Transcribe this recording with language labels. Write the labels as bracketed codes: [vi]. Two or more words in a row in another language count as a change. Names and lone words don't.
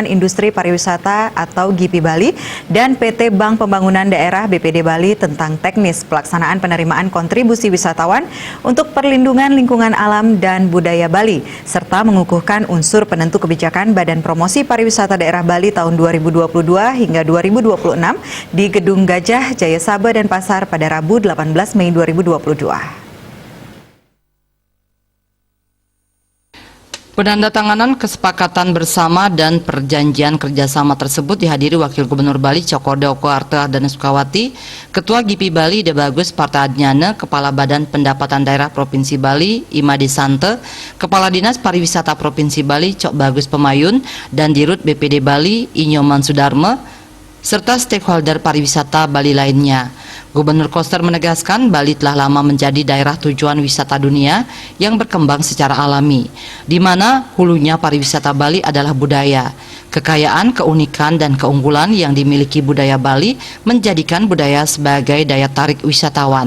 [id] Industri Pariwisata atau GIPI Bali dan PT Bank Pembangunan Daerah BPD Bali tentang teknis pelaksanaan penerimaan kontribusi wisatawan untuk perlindungan lingkungan alam dan budaya Bali, serta mengukuhkan unsur penentu kebijakan Badan Promosi Pariwisata Daerah Bali tahun 2022 hingga 2026 di Gedung Gajah, Jaya Sabah dan Pasar pada Rabu 18 Mei 2022. Penandatanganan kesepakatan bersama dan perjanjian kerjasama tersebut dihadiri Wakil Gubernur Bali Cokorda Oko Arta dan Sukawati, Ketua GIPI Bali De Bagus Partaadnyana, Kepala Badan Pendapatan Daerah Provinsi Bali Imade Sante, Kepala Dinas Pariwisata Provinsi Bali Cok Bagus Pemayun, dan Dirut BPD Bali Inyoman Sudarma, serta stakeholder pariwisata Bali lainnya. Gubernur Koster menegaskan Bali telah lama menjadi daerah tujuan wisata dunia yang berkembang secara alami, di mana hulunya pariwisata Bali adalah budaya. Kekayaan, keunikan, dan keunggulan yang dimiliki budaya Bali menjadikan budaya sebagai daya tarik wisatawan.